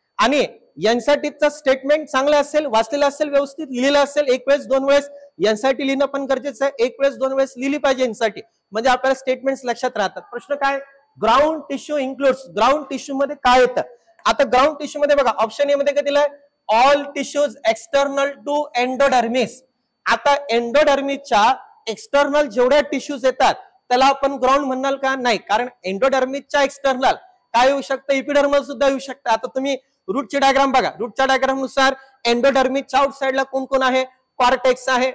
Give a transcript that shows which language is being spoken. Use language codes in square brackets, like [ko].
[mr] आणि एनसीईआरटीचं स्टेटमेंट चांगलं असेल, वाचलेलं असेल, व्यवस्थित लिहिलेलं असेल, एक वेळेस दोन वेळेस. एनसीईआरटी लिहिणं पण गरजेचं आहे, एक वेळेस दोन वेळेस लिहिली पाहिजे एनसीईआरटी, म्हणजे आपल्याला स्टेटमेंट लक्षात राहतात. प्रश्न काय? [en] Ground tissue includes. [mr] Ground tissue मध्ये काय येतं? आता ग्राउंड टिश्यू मध्ये बघा ऑप्शन ए मध्ये काय दिलंय? [en] All tissues external to endodermis. [mr] आता एंडोडर्मिसच्या एक्सटर्नल जेवढ्या टिश्यूज येतात त्याला आपण ग्राउंड म्हणाल का? नाही, कारण एंडोडर्मिसच्या एक्सटर्नल काय येऊ शकतं? इपिडर्मल सुद्धा येऊ शकतं. आता तुम्ही रूटची डायग्राम बघा, रूटच्या डायग्राम नुसार एंडोडर्मिसच्या आउटसाइडला कोण कोण आहे? कॉर्टेक्स आहे.